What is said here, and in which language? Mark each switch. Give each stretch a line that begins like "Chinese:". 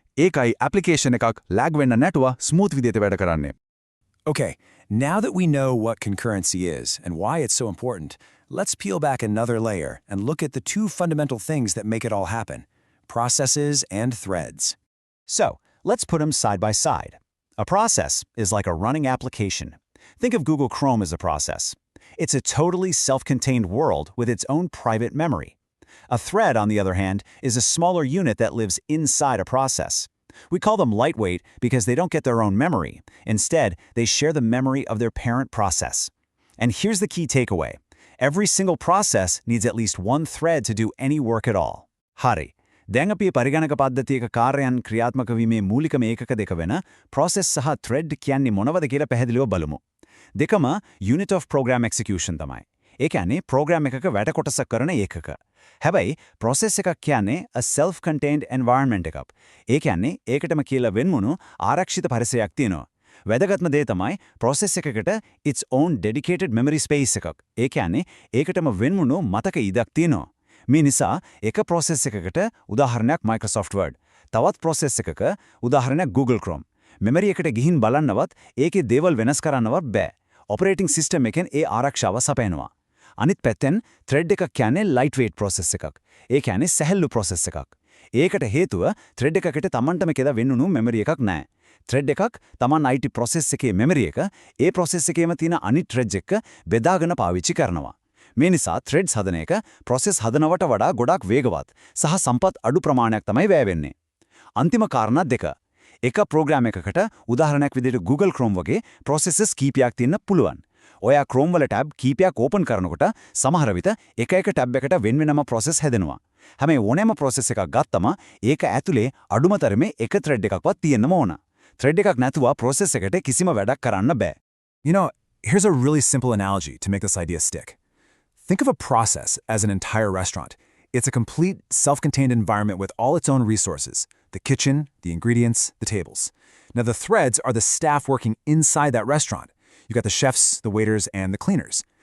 Sinhala: ඒකයි ඇප්ලිකේෂන් එකක් lag වෙන්න නැතුව smooth විදිහට වැඩ කරන්නේ.
English: Okay, now that we know what concurrency is and why it's so important, let's peel back another layer and look at the two fundamental things that make it all happen: processes and threads. So, let's put them side by side. A process is like a running application. Think of Google Chrome as a process. It's a totally self-contained world with its own private memory. A thread, on the other hand, is a smaller unit that lives inside a process. We call them lightweight because they don't get their own memory. Instead, they share the memory of their parent process. And here's the key takeaway. Every single process needs at least one thread to do any work at all.
Sinhala: Hari. දැන් අපි පරිගණක පද්ධතියක කාර්යයන් ක්‍රියාත්මක වීමේ මූලිකම ඒකක දෙක වෙන process සහ thread කියන්නේ මොනවද කියලා පැහැදිලිව බලමු. දෙකම
English: unit of program execution
Sinhala: තමයි. ඒ කියන්නේ program එකක වැඩ කොටසක් කරන ඒකක. හැබැයි process එකක් කියන්නේ
English: a self-contained environment
Sinhala: එකක්. ඒ කියන්නේ ඒකටම කියලා වෙන්මුණු ආරක්ෂිත පරිසරයක් තියෙනවා. වැදගත්ම දේ තමයි process එකකට
English: its own dedicated memory space
Sinhala: එකක්. ඒ කියන්නේ ඒකටම වෙන්මුණු මතක ඉඩක් තියෙනවා. මේ නිසා එක process එකකට උදාහරණයක් Microsoft Word, තවත් process එකක උදාහරණයක් Google Chrome. memory එකට ගිහින් බලන්නවත් ඒකේ දේවල් වෙනස් කරන්නවත් බෑ. operating system එකෙන් ඒ ආරක්ෂාව සපයනවා. අනිත් පැත්තෙන් thread එකක් කියන්නේ lightweight process එකක්. ඒ කියන්නේ සැහැල්ලු process එකක්. ඒකට හේතුව thread එකකට Tamanටම කියලා වෙන්නුණු memory එකක් නැහැ. thread එකක් Taman IT process එකේ memory එක ඒ process එකේම තියෙන අනිත් threads එක්ක බෙදාගෙන පාවිච්චි කරනවා. මේ නිසා threads හදන එක process හදනවට වඩා ගොඩක් වේගවත් සහ සම්පත් අඩු ප්‍රමාණයක් තමයි වැය වෙන්නේ. අන්තිම කාරණා දෙක. එක ප්‍රෝග්‍රෑම් එකකට උදාහරණයක් විදිහට Google Chrome වගේ processes කීපයක් තියෙන්න පුළුවන්. ඔයා Chrome වල tab කීපයක් open කරනකොට සමහර විට එක එක tab එකට වෙන වෙනම process හැදෙනවා. හැබැයි ඕනෑම process එකක් ගත්තම ඒක ඇතුලේ අඩුම තරමේ එක thread එකක්වත් තියෙන්නම ඕන. thread එකක් නැතුව process එකට කිසිම වැඩක් කරන්න බෑ.
English: You know, here's a really simple analogy to make this idea stick. Think of a process as an entire restaurant. It's a complete, self-contained environment with all its own resources: the kitchen, the ingredients, the tables. Now, the threads are the staff working inside that restaurant. You got the chefs, the waiters, and the cleaners.